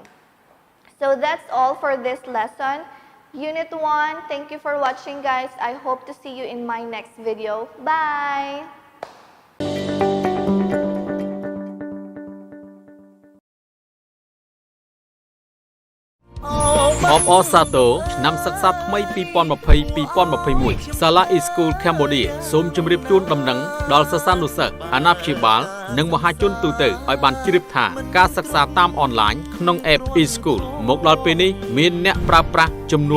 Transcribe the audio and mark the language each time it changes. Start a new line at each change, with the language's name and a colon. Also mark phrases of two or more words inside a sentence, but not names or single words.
English: So that's all for this lesson. Unit 1, thank you for watching, guys. I hope to see you in my next video. Bye!
Khmer: All Sato ឆ្នាំសិក្សាថ្មី2020-2021 សាលា e-school Cambodia សូមជម្រាបជូនដំណឹងដល់សិស្សានុសិស្សអាណាព្យាបាលនិងមហាជនទូទៅឲ្យបានជ្រាបថាការសិក្សាតាមអនឡាញក្នុង app e-school មកដល់ពេលនេះមានអ្នកប្រើប្រាស់ចំនួន